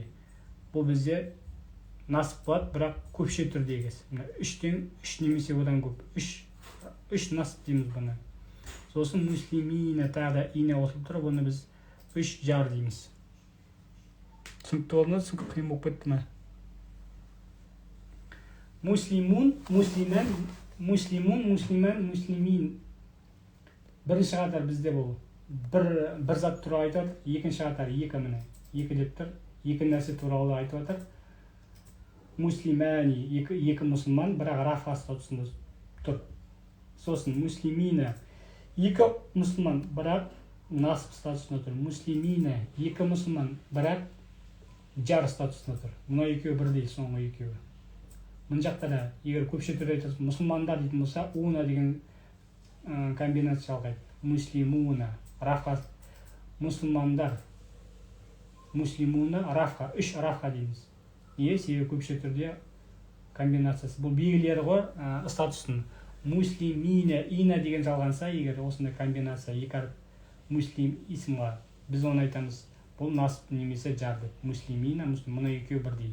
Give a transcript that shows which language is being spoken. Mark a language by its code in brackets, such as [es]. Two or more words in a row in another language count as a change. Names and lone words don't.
[kk] Бұл бізде насып болады, бірақ көпше түрдегі. Үштен үш немесе одан көп. Үш насып дейміз бұны. Сосын муслимина тағы ина қосылып тұр, бұны біз үш жар дейміз. Түсінікті болды ма? Түсінікті қиын болып кетті ме? [ar] مسلمون، مسلمان، مسلمون، مسلمان، مسلمين. [kk] Бірінші қатар бізде бұл. Бір зат туралы айтады, екінші қатар екі міне. Екі деп тұр, екі нәрсе туралы айтып отыр. Муслимани, екі мұсылман, бірақ рафа статусында тұр. Сосын муслимина, екі мұсылман, бірақ насып статусында тұр. Муслимина, екі мұсылман, бірақ жар статусында тұр. Мұна екеуі бірдей, соңғы екеуі. Мұн жақта да, егер көпше түрде айтасыз, мұсылмандар дейтін болса, уна деген комбинация жалғайды. Муслимуна, рафа, мұсылмандар, муслимуна, рафа, үш рафа дейміз. Себебі көпше түрде комбинациясы. Бұл белгілері ғой статусын. Муслимина, ина деген жалғанса, егер осындай комбинация, екі әріп муслим исмға, біз оны айтамыз. Бұл насып немесе жар деп. Муслимина, мұна екеуі бірдей.